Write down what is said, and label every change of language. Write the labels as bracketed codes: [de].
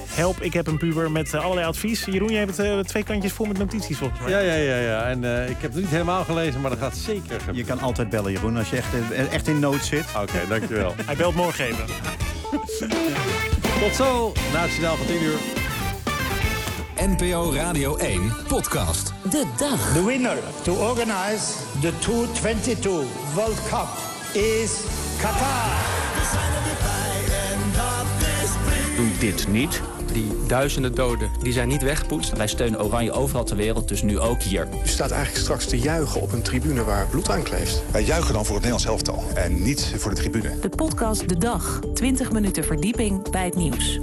[nl] Help, ik heb een puber met allerlei advies. Jeroen, jij hebt twee kantjes vol met notities volgens mij. Ja. En ik heb het niet helemaal gelezen, maar dat gaat zeker. Je kan altijd bellen, Jeroen, als je echt in nood zit. Oké, dankjewel. Hij belt morgen even. Tot zo, na het signaal van 10 uur. NPO Radio 1, podcast. De dag. [en] The winner to organize the 2022 World Cup is Qatar. [nl] Doe dit niet. Die duizenden doden, die zijn niet weggepoetst. Wij steunen Oranje overal ter wereld, dus nu ook hier. U staat eigenlijk straks te juichen op een tribune waar bloed aan kleeft. Wij juichen dan voor het Nederlands elftal en niet voor de tribune. De podcast De Dag. 20 minuten verdieping bij het nieuws.